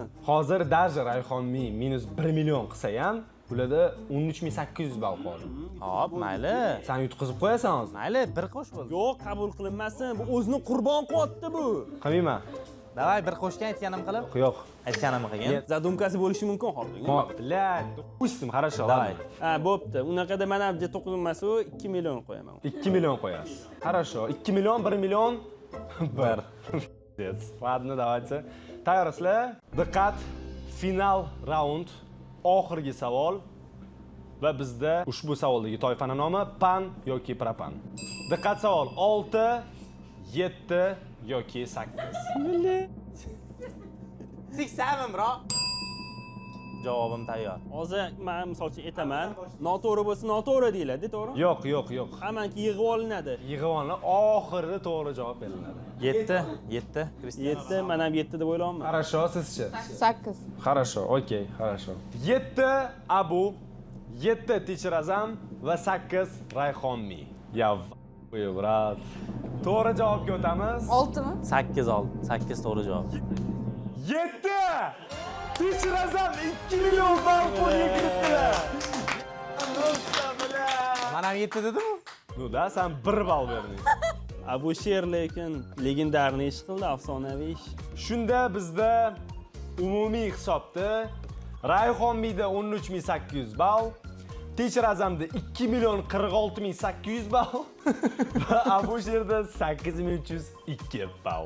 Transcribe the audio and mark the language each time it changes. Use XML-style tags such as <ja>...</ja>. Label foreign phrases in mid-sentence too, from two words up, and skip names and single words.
<uz>Hozir даже Rayhonmi minus 1 million qilsa ham, ularda 13800 ball qoldi. Hop, mayli. Sen yutqizib qo'yasan hozir. Mayli, bir qo'sh bo'ldi. Yo'q, qabul qilinmasin. Bu o'zini qurbon qilyapti bu. Qilmayman. Davay bir qo'shgan aytganim qilib. Yo'q. Aytganimni qilgin. Zadumkasi bo'lishi mumkin hozir.</uz> <ru>Блядь, допустим, хорошо. Давай.</ru> <uz>Ha, bo'pti. Unaqada mana bu 9 emas u 2 million qo'yaman. 2 million qo'yasiz. Хорошо. 2 million, 1 million. 1.</uz> <ru>Ладно, давайте.</ru> <uz>Tayyorsizlar? Diqqat.</uz> <en>Final round.</en> <uz>Oxirgi savol. Va bizda ushbu savoldagi toifani nomi pan yoki propan. Diqqat savol. 6, 7 yoki 8. 7 bro. Javobim tayyor. Hozir men misol uchun aytaman, noto'g'ri bo'lsa noto'g'ri deyiladi, to'g'ri? Yo'q, yo'q, yo'q. Hammanki yig'ib olinadi. Yig'ivonlar oxirida to'g'ri javob beriladi. 7. 7, men ham 7 deb o'ylayapman. Хорошо, sizchi? 8.</uz> <ru>Хорошо, okey, хорошо.</ru> <uz>7 Abu, 7 Teacher Azam va 8 Rayhonmi.</uz> <ru>Я брат. To'g'ri javobga o'tamiz.</ru> <uz>6 mi? 8 oldi. 8 to'g'ri javob. 7 Teacher Azam 2 million ball qo'lga kiritdilar. Men ham 7 dedim-ku.</uz> <ru>Ну да,</ru> <uz>sen 1 ball berding. Bu she'r lekin legendarniy ish qildi, afsonaviy ish. Shunda bizda umumiy hisobda Rayhonmida 13800 ball, Teacher Azamda 2 million 46800 ball va Abu Sherda 8302 ball.</uz>